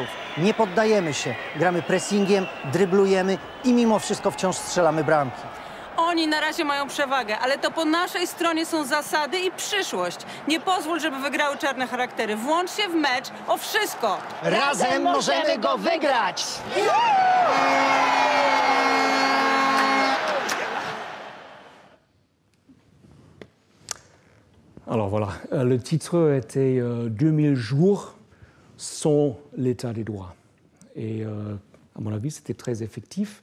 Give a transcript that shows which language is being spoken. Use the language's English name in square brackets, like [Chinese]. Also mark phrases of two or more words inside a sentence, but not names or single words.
[Polish] Nie poddajemy się, gramy pressingiem, dryblujemy i mimo wszystko wciąż strzelamy bramki. Oni na razie mają przewagę, ale to po naszej stronie są zasady i przyszłość. Nie pozwól, żeby wygrały czarne charaktery. Włącz się w mecz o wszystko. Razem możemy go wygrać! [French] Alors voilà, le titre était 2000 jours sans l'état des droits. Et à mon avis, c'était très effectif.